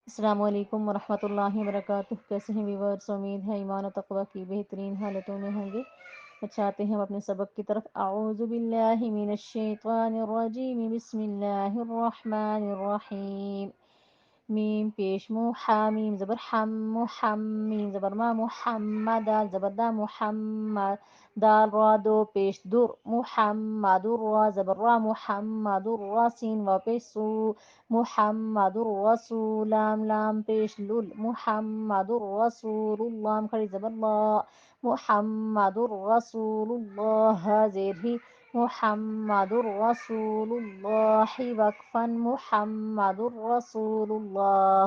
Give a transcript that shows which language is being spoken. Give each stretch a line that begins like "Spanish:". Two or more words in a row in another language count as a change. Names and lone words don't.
Arabic: السلام علیکم ورحمۃ اللہ وبرکاتہ۔
Urdu: کیسے ہیں ویورز؟ امید ہے ایمان و تقوی کی بہترین حالتوں میں ہوں گے۔ چاہتے ہیں ہم اپنے سبق کی طرف۔
Arabic: اعوذ باللہ من الشیطان الرجیم، بسم اللہ الرحمن الرحیم۔
Urdu: میم پیش مو، حامیم زبر حم، محمیم زبر ما، محمد دال زبر دا، محمد دال را دو پیش در، محمد را زبر را، محمد را سین و پیش سو،
Arabic: محمد الرسول
Urdu: لام لام پیش لول،
Arabic: محمد الرسول اللہ
Urdu: کھڑی زبر لا،
Arabic: محمد الرسول اللہ
Urdu: زیر ہی،
Arabic: محمد الرسول اللہ
Urdu: وقفا،
Arabic: محمد الرسول اللہ۔